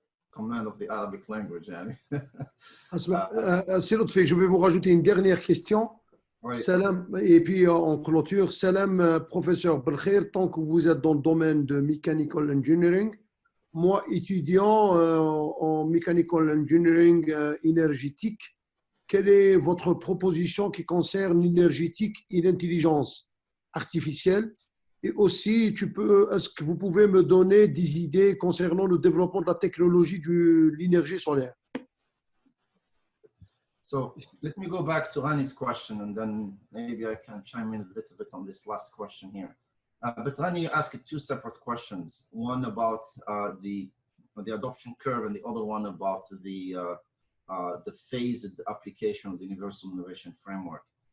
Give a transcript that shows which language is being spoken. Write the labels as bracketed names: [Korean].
[English] Command of the Arabic language, يعني. [French] C'est Lotfi, je vais vous rajouter une dernière question. Oui. Salam, et puis en clôture, salam, professeur Belekhir, tant que vous êtes dans le domaine de mechanical engineering, moi étudiant en mechanical engineering énergétique, quelle est votre proposition qui concerne l'énergétique et l'intelligence artificielle? Et aussi, est-ce que vous pouvez me donner des idées concernant le développement de la technologie de l'énergie solaire? [English] So let me go back to Rani's question, and then maybe I can chime in a little bit on this last question here. But Rani asked two separate questions, one about the adoption curve and the other one about the phased application of the Universal Innovation Framework.